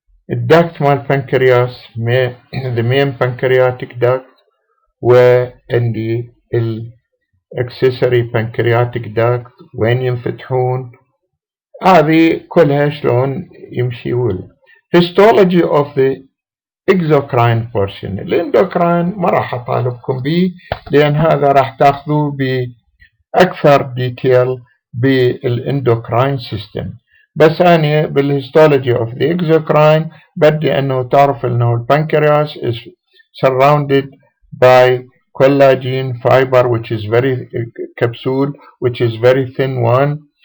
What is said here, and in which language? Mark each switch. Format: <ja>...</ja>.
<ar>والدكت مال البنكرياس</ar> <en>the main pancreatic duct</en> <ar>وعندي accessory pancreatic duct وين ينفتحون، هذه كلها شلون يمشي.</ar> <en>histology of the exocrine portion.</en> <ar>الاندوكراين ما راح اطالبكم به لان هذا راح تاخذوه باكثر ديتيل بالاندوكراين سيستم، بس أنا بالهيستولوجي of the exocrine بدي أنه تعرف أنه البنكرياس</ar> <en>is surrounded by collagen fiber which is very capsule which is very thin one.</en>